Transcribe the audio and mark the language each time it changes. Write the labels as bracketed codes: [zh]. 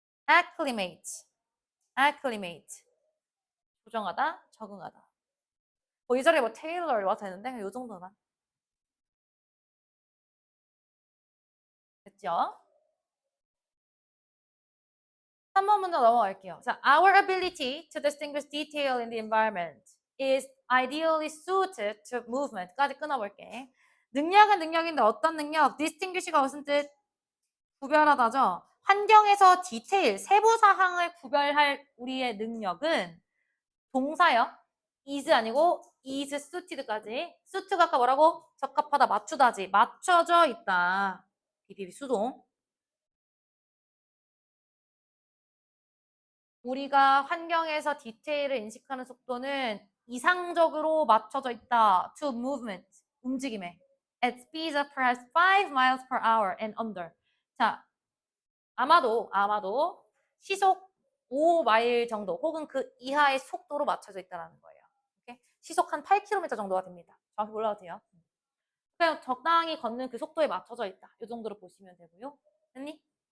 [ko] acclimate, acclimate 조정하다, 적응하다. 이 자리에 뭐 테일러 와도 되는데 이 정도만 됐죠? 3번 문제 넘어갈게요. [en] 자, our ability to distinguish detail in the environment is ideally suited to movement [ko] 까지 끊어볼게. 능력은 능력인데 어떤 능력? distinguish가 무슨 뜻? 구별하다죠. 환경에서 디테일, 세부 사항을 구별할 우리의 능력은 동사요. is 아니고 [en] is suited [ko] 까지. suit가 아까 뭐라고? 적합하다, 맞추다지. 맞춰져 있다. 비비비 수동. 우리가 환경에서 디테일을 인식하는 속도는 이상적으로 맞춰져 있다. [en] to movement, [ko] 움직임에. [en] at speeds of perhaps 5 miles per hour and under. [ko] 자, 아마도 시속 5마일 정도 혹은 그 이하의 속도로 맞춰져 있다는 거예요. 오케이? 시속 한 8km 정도가 됩니다. 정확히 몰라도 돼요. 그냥 적당히 걷는 그 속도에 맞춰져 있다. 이 정도로 보시면 되고요. 됐니?